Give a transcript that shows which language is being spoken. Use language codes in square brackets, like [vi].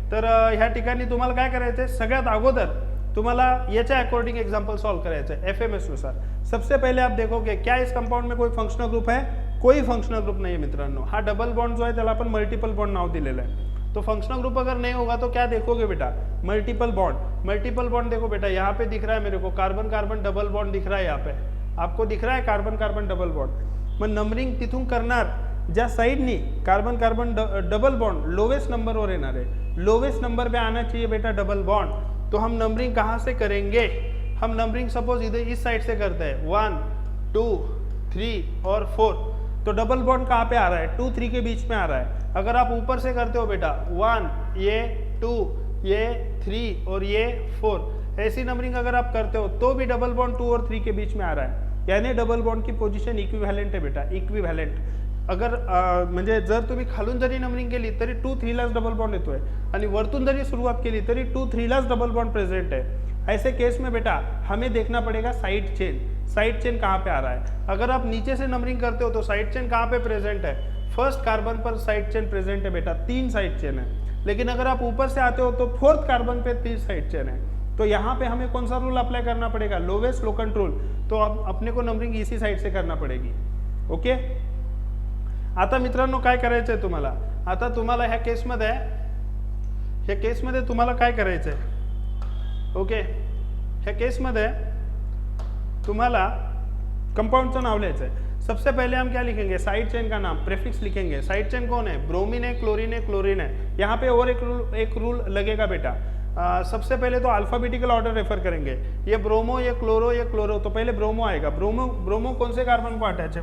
[mr] तर ह्या ठिकाणी तुम्हाला काय करायचं आहे? सगळ्यात अगोदर तुम्हाला याच्या अकॉर्डिंग एग्जाम्पल सॉल्व करायचं आहे FMS नुसार। [hi] सबसे पहले आप देखोगे क्या इस कंपाउंड में कोई फंक्शनल ग्रुप है? कोई फंक्शनल ग्रुप नहीं है मित्रांनो। [mr] हा डबल बॉन्ड जो है त्याला आपण मल्टिपल बॉन्ड नाव दिलेलं आहे। [hi] तो फंक्शनल ग्रुप अगर नहीं होगा तो क्या देखोगे बेटा? Multiple bond. मल्टीपल बॉन्ड देखो बेटा, यहाँ पे दिख रहा है मेरे को कार्बन कार्बन डबल बॉन्ड दिख रहा है, यहाँ पे आपको दिख रहा है कार्बन कार्बन डबल बॉन्ड। [mr] मग नंबरिंग तिथून करणार ज्या साइडनी carbon carbon double bond [hi] lowest number वर येणार है, लोवेस्ट नंबर पे आना चाहिए बेटा डबल बॉन्ड। तो हम नंबरिंग कहाँ से करेंगे? हम नंबरिंग सपोज इधर इस साइड से करते हैं 1 2 3 और 4, तो डबल बॉन्ड कहाँ पे आ रहा है? 2 3 के बीच में आ रहा है। अगर आप ऊपर से करते हो बेटा 1 ये 2 ये 3 और ये 4, ऐसी नंबरिंग अगर आप करते हो तो भी डबल बॉन्ड 2 और 3 के बीच में आ रहा है, यानी डबल बॉन्ड की पोझिशन [mr] इक्विव्हॅलेंट आहे बेटा, इक्विव्हॅलेंट। अगर म्हणजे जर तुम्ही खालून जरी नंबरिंग केली तरी 2 3 लाच डबल बॉन्ड येतोय, आणि वरतून जरी सुरुवात केली तरी 2 3 लाच डबल बॉन्ड [hi] प्रेजेंट है। ऐसे केस में बेटा हमें देखना पड़ेगा साइड चेन, साइड चेन कहाँ पे आ रहा है। अगर आप नीचे से नंबरिंग करते हो तो साइड चेन कहाँ पे प्रेजेंट है? फर्स्ट कार्बन पर साइड चेन प्रेजेंट है बेटा, 3 साइड चेन है। लेकिन अगर आप ऊपर से आते हो तो 4th कार्बन पे 3 साइड चेन है। तो यहाँ पे हमें कौन सा रूल अप्लाई करना पड़ेगा? Lowest लोकंट rule. तो अब अपने को नंबरिंग इसी साइड से करना पड़ेगी। [mr] ओके, आता मित्रांनो काय करायचंय तुम्हाला? आता तुम्हाला ह्या केसमध्ये तुम्हाला काय करायचंय? ओके, ह्या केसमध्ये तुम्हाला कंपाउंडचं नाव लिहायचं है। [hi] सबसे पहले हम क्या लिखेंगे? साइड चेन का नाम, प्रेफिक्स लिखेंगे। साइड चेन कौन है? ब्रोमीन है, क्लोरीन है, क्लोरीन है। यहाँ पे और एक रूल लगेगा बेटा। सबसे पहले तो अल्फाबेटिकल ऑर्डर रेफर करेंगे। ये ब्रोमो, ये क्लोरो, तो पहले ब्रोमो आएगा। ब्रोमो कौन से कार्बन को अटैच है?